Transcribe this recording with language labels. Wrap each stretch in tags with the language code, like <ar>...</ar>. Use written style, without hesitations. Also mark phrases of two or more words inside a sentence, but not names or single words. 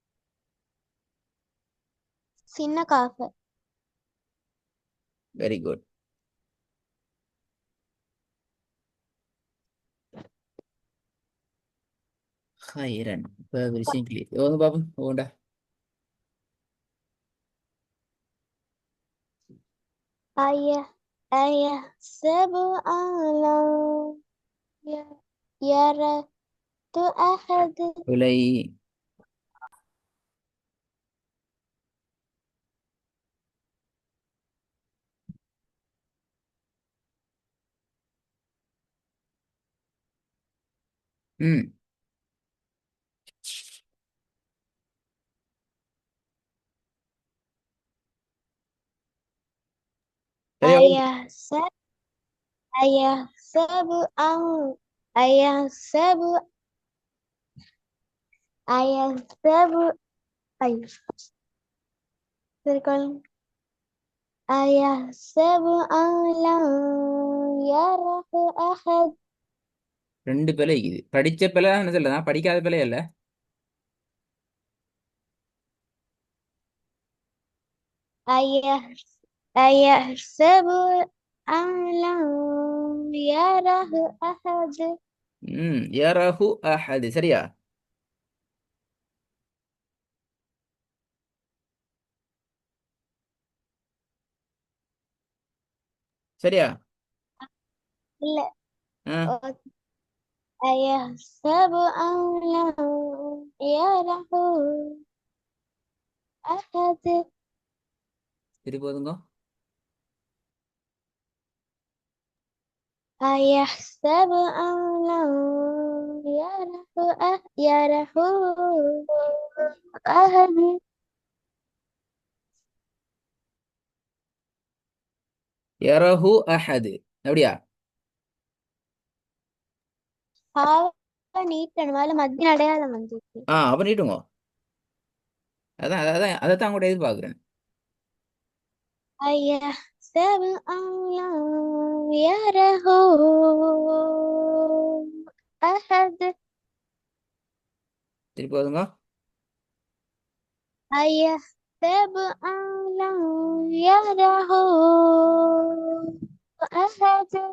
<ta>சின்ன காஃப்.</ta> <en>very good.</en> <ta>ஹைரன் இப்ப விஷயம் கிளியர் வந்து பாப்பு ஓண்டா.</ta> <ar>أيحسب أن لم يره أحد.</ar> <ta>விலை. ம். சரியா</ta> <ar>أيحسب أيحسب أن أيحسب أيحسب أي تقول أيحسب أن لم يره أحد.</ar> <ta>2 பிழை இது படிச்ச பிழை என்ன சொல்ல படிக்காத பிழை அல்ல.</ta> <ar>أيحسب أيحسب أن لم يره أحد.</ar> <ta>ம்</ta> <ar>يره أحد</ar> <ta>சரியா. சரியா.</ta> <ar>لا. ஆ, أيحسب أن لم يره أحد.</ar> <ta>சரி போதுங்க.</ta> <ar>أيحسب أن لم يره أحد. يره أحد</ar> <ta>அப்படியா. நீட்டணும் மேல மத்திய அடையாளம் வந்துச்சு. ஆ அப்ப நீட்டுங்க. அதான் அதான் அதைத்தான் கூட எதிர்பார்க்குறேன்.</ta> <ar>أيحسب أن لم يره أحد.</ar> <ta>சரி போதுங்க.</ta> <ar>أيحسب أن لم يره أحد.</ar>